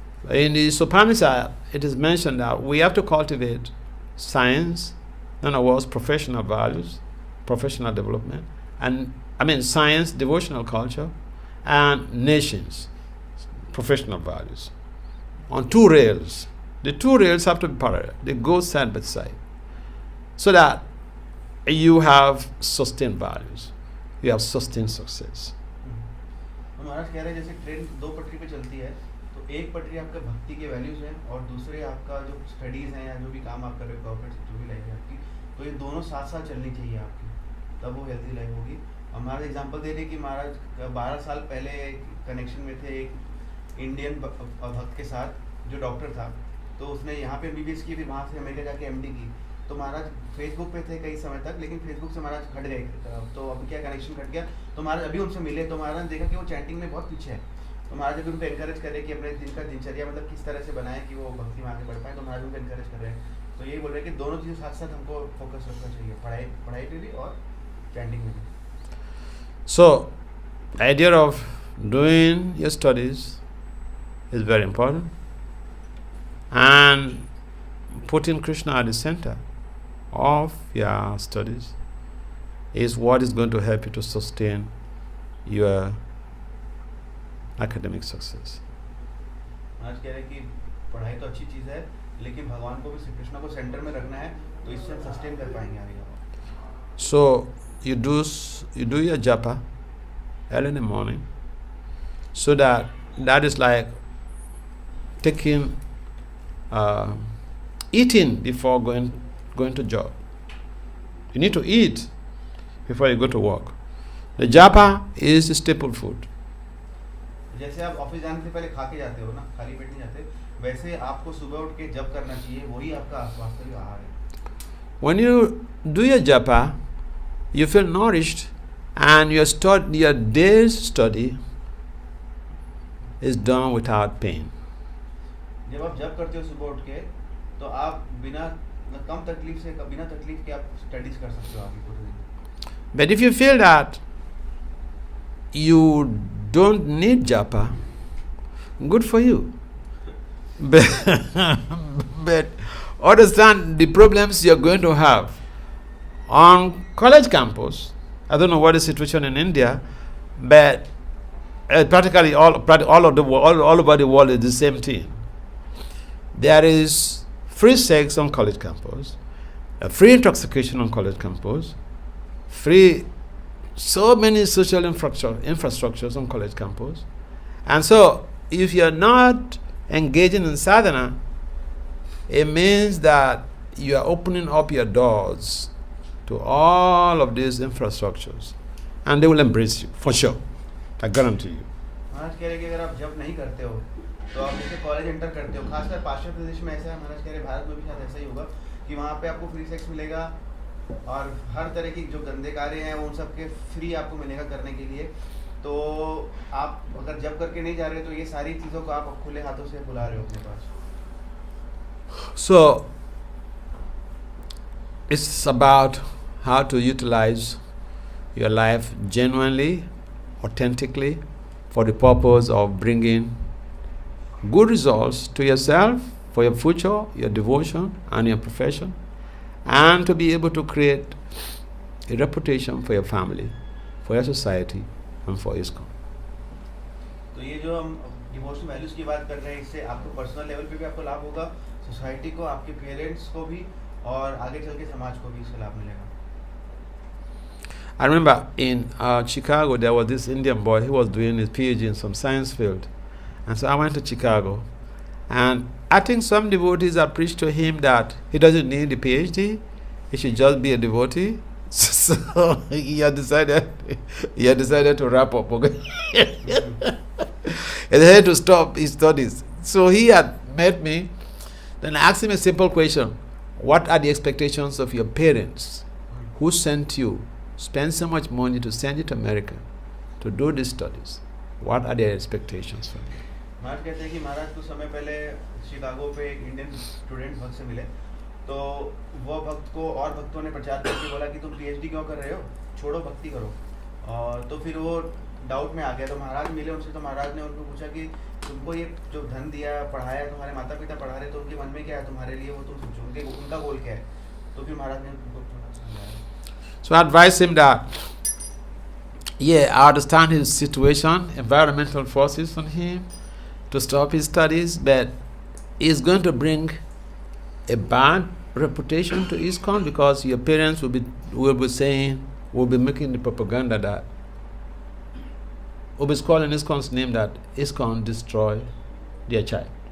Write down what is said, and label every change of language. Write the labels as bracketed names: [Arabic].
[English] In the Upanishad, it is mentioned that we have to cultivate science, in other words, professional values, professional development, and science, devotional culture, and nations, professional values, on two rails. The two rails have to be parallel. They go side by side, so that you have sustained values, you have sustained success. [Hindi] महाराज कह रहे हैं जैसे train दो पटरी पे चलती है, तो एक पटरी आपका भक्ति के वैल्यूज हैं और दूसरे आपका जो स्टडीज हैं या जो भी काम आप कर रहे हो, कॉर्पोरेट जो भी लाइफ है आपकी, तो ये दोनों साथ साथ चलनी चाहिए आपकी, तब वो हेल्थी लाइफ होगी. और महाराज एग्जांपल दे रहे कि महाराज 12 साल पहले कनेक्शन में थे एक इंडियन भक्त के साथ जो डॉक्टर था, तो उसने यहाँ पे MBBS की, फिर वहाँ से अमेरिका जाके MD की. तो महाराज फेसबुक पे थे कई समय तक, लेकिन फेसबुक से महाराज हट गए, तो अब क्या कनेक्शन कट गया. तो महाराज अभी उनसे मिले तो महाराज ने देखा कि वो चैंटिंग में बहुत पीछे है. तो महाराज अभी उनको एनकरेज कर रहे हैं कि अपने दिन का दिनचर्या मतलब किस तरह से बनाए कि वो भक्ति में आगे बढ़ पाए. तो महाराज उनको एनकरेज कर रहे हैं. तो यही बोल रहे हैं कि दोनों चीज़ें साथ साथ हमको फोकस रखना चाहिए, पढ़ाई पे भी और चैंटिंग में भी. [English] So, idea of doing your studies is very important, and putting Krishna at the center of your studies is what is going to help you to sustain your academic success. [Hindi] आज कह रहे हैं कि पढ़ाई तो अच्छी चीज़ है, लेकिन भगवान को भी श्री कृष्ण को सेंटर में रखना है, तो इससे हम सस्टेन कर पाएंगे आगे. [English] So you do your japa early in the morning, so that is like taking eating before going to job. You need to eat before you go to work. The japa is the staple food. [Hindi] जैसे आप office जाने से पहले खा के जाते हो ना, खाली पेट नहीं जाते, वैसे आपको सुबह उठ के जप करना चाहिए, वही आपका वास्तविक आहार है. [English] When you do your japa, you feel nourished, and your day's study is done without pain. [Hindi] जब आप जप करते हो सुबह उठ के, तो आप बिना तकलीफ के आप स्टडीज कर सकते हो आगे पूरे दिन. [English] But if you feel that you don't need japa, good for you. But understand the problems you're going to have on college campus. I don't know what is the situation in India, but practically all over the world is the same thing. There is free sex on college campus, free intoxication on college campus, free, so many social infrastructures on college campus. And so, if you're not engaging in sadhana, it means that you are opening up your doors to all of these infrastructures, and they will embrace you, for sure. I guarantee you. [Hindi] महाराज कह रहे कि अगर आप जब नहीं करते हो तो आप जैसे कॉलेज एंटर करते हो, खासकर पाश्चात्य देश में ऐसा है, महाराज कह रहे भारत में भी शायद ऐसा ही होगा कि वहाँ पे आपको फ्री सेक्स मिलेगा और हर तरह की जो गंदे कार्य हैं उन सब के फ्री आपको मिलेगा करने के लिए। तो आप अगर जब करके नहीं जा रहे तो ये सारी चीज़ों को आप खुले हाथों से बुला रहे हो अपने पास। [English] So, it's about how to utilize your life genuinely, authentically, for the purpose of bringing good results to yourself, for your future, your devotion, and your profession, and to be able to create a reputation for your family, for your society, and for ISKCON. [Hindi] तो ये जो हम devotional values की बात कर रहे हैं, इससे आपको पर्सनल लेवल पे भी आपको लाभ होगा, सोसाइटी को, आपके पेरेंट्स को भी, और आगे चल के समाज को भी इससे लाभ मिलेगा। [English] I remember in Chicago, there was this Indian boy. He was doing his PhD in some science field. And so I went to Chicago. And I think some devotees have preached to him that he doesn't need the PhD. He should just be a devotee. So he had decided to wrap up. Okay? And he had to stop his studies. So he had met me. Then I asked him a simple question. What are the expectations of your parents who sent you, spend so much money to send you to America to do these studies? What are their expectations from you? [Hindi] महाराज कहते हैं कि महाराज कुछ समय पहले Chicago पे एक Indian student भक्त से मिले, तो वो भक्त को और भक्तों ने प्रचार करके बोला कि तुम पीएचडी क्यों कर रहे हो, छोड़ो भक्ति करो। और तो फिर वो डाउट में आ गया, तो महाराज मिले उनसे, तो महाराज ने उनको पूछा कि तुमको ये जो धन दिया, पढ़ाया, तुम्हारे माता पिता पढ़ा रहे, तो उनके मन में क्या है तुम्हारे लिए, वो तुम सोचो, उनका गोल क्या है। तो फिर महाराज ने उनको समझाया। [English] So I advised him that, yeah, I understand his situation, environmental forces on him to stop his studies, but it's going to bring a bad reputation to ISKCON because your parents will be making the propaganda that will be calling ISKCON's name, that ISKCON destroy their child.